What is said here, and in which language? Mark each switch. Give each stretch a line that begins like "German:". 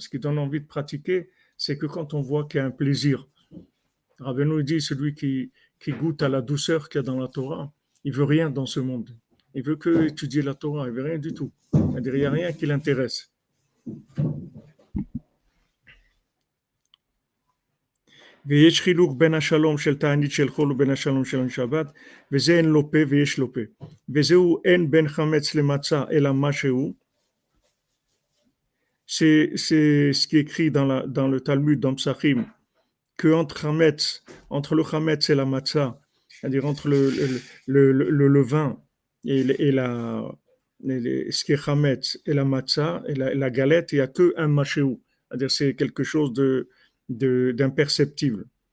French: Ce qui donne envie de pratiquer, c'est que quand on voit qu'il y a un plaisir. Rabbeinu dit, celui qui goûte à la douceur qu'il y a dans la Torah, il veut rien dans ce monde. Il veut que étudier la Torah, il veut rien du tout. C'est-à-dire, il n'y a rien qui l'intéresse.
Hebrew: ויש חילוק בין השלום של תענית של חול ובין השלום של שבת, וזה אין לו פה ויש לו פה. וזהו אין בין חמץ למצה אלא משהו.
French: C'est ce qui est écrit dans le Talmud, dans Psachim, que entre le chametz et la matzah, c'est-à-dire entre le levain ce qui est chametz et la matzah et la galette, il n'y a qu'un machéou, c'est-à-dire c'est quelque chose d'imperceptible.